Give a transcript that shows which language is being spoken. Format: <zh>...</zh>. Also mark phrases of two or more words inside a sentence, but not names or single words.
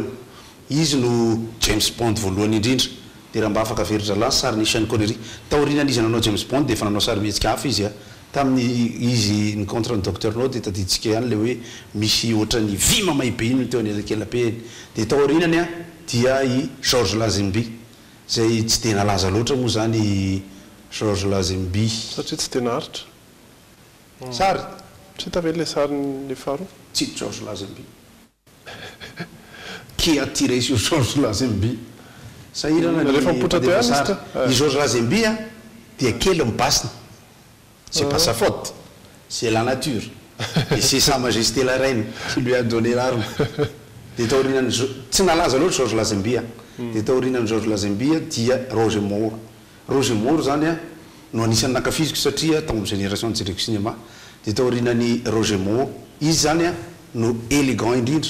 <mg>Izy no James Bond voalohany indrindra. Dia raha mba afaka averin-drala sarin'ny Sean Connery taorianany izy nanao James Bond dia efa nanao sary mihetsika hafa izy tamin'ny izy nicontre ny docteur nao dia tadiditsika ihany le hoe misy ohatran'ny vy mamay be iny teo anelakelape. Dia taorianany dia i Georges Lazenby zay tsy tena laza loatra moa zany Georges Lazenby satria tsy tena haritra. Sary tsy tavela le sariny faharoa tsy Georges Lazenby.</mg> <fr>Qui a tiré sur Georges Lazenby? Ça ira</fr> <mg>na Georges Lazenby dia kely mipasina.</mg> <fr>C'est pas sa faute, c'est la nature. Et c'est Sa Majesté la Reine qui lui a donné l'arme.</fr> <mg>Dia taorianany tsy nalaza loatra Georges Lazenby. Dia taorianany Georges Lazenby dia Roger Moore. Roger Moore zany no anisan'ny nakafiziko satria tao amin'ny génération jereko cinéma. Dia taorianany Roger Moore izy zany no élégant indrindra.</mg>